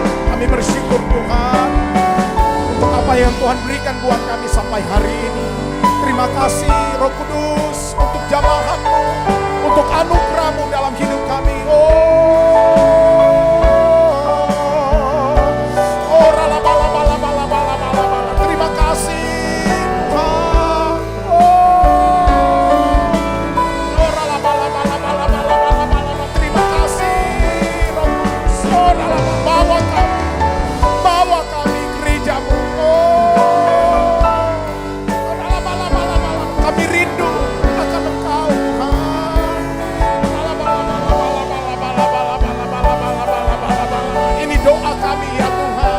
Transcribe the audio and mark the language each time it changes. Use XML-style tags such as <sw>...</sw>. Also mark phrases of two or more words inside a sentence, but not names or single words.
<id>Kami bersyukur Tuhan untuk apa yang Tuhan berikan buat kami sampai hari ini. Terima kasih Roh Kudus untuk jamahan-Mu, untuk anugerah-Mu dalam hidup kami. Oh rala-bala-bala-bala-bala-bala. Terima kasih Tuhan. Oh rala-bala-bala-bala-bala-bala. Terima kasih Roh Kudus. Oh rala-bala. Bawa kami gereja-Mu. Kami rindu akan Engkau Tuhan. Ini doa kami ya Tuhan.</id>